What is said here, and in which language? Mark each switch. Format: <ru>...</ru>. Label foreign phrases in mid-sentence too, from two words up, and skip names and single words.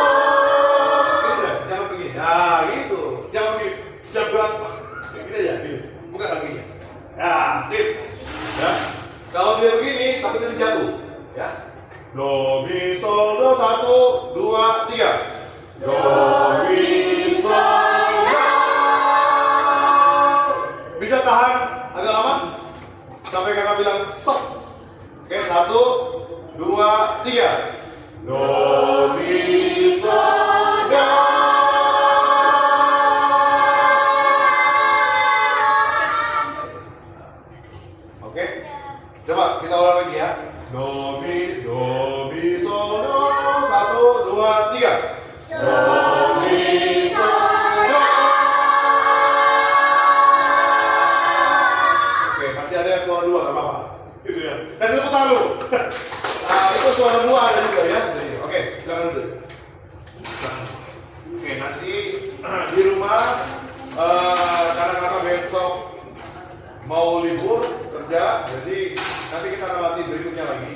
<id>Oke, jangan begini. Nah, gitu. Jangan begini. Siap gerak. Gini aja, gini. Bukan kakinya. Ya, sip. Ya. Kalau dia begini, takutnya dijatuh. Ya. Do, mi, sol, do. 1, 2, 3. Do, mi, sol, do. Bisa tahan agak lama sampai kakak bilang stop. Oke, 1, 2, 3. Do, mi, sol, do. Oke, coba kita ulang lagi ya. Do, mi, sol, do. 1, 2, 3. Do, mi, sol, do. Oke, masih ada yang suara dua, nggak apa-apa. Gitu ya. Kasih tepuk tangan dulu. Nah, itu suara dua ada juga ya. Jadi, oke, silakan dulu. Oke, nanti di rumah karena kakak besok mau libur kerja, jadi nanti kita akan latih berikutnya lagi.</id>